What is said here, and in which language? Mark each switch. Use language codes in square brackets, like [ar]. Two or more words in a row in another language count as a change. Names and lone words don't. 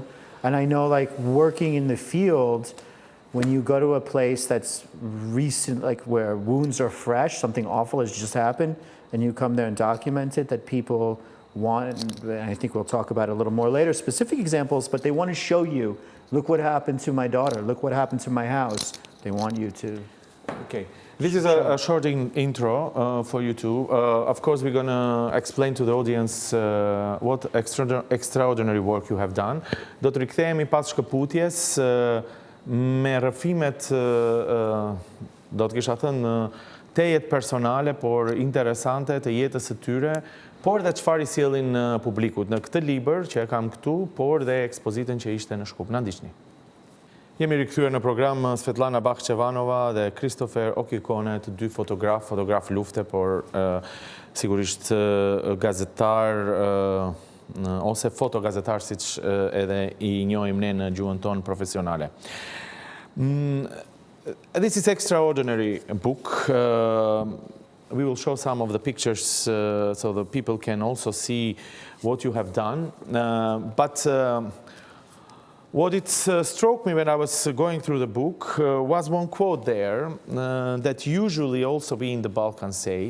[en] And I know, like, working in the field, when you go to a place that's recent, like where wounds are fresh, something awful has just happened, and you come there and document it, that people want, and I think we'll talk about it a little more later, specific examples, but they want to show you, look what happened to my daughter, look what happened to my house. They want you to... Okay. This is a short intro for you two. Of course, we're going to explain to the audience what extraordinary work you have done. [sq] Do të rikthehemi pas shkëputjes me rrëfimet, do të kisha thënë, tejet personale, por interesante të jetës së tyre, por dhe çfarë I sjellin publikut në këtë libër që e kam këtu, por dhe ekspozitën që ishte në Shkup. Na ndiqni. Jemi rikthyer në program Svetllana Bahçevanova dhe Kristofer Okikone, të dy fotograf lufte, por sigurisht gazetar ose fotogazetar, siç edhe I njohim ne në gjuhën tonë profesionale. [en] This is extraordinary book. We will show some of the pictures so the people can also see what you have done. But what it struck me when I was going through the book was one quote there that usually also we in the Balkans say.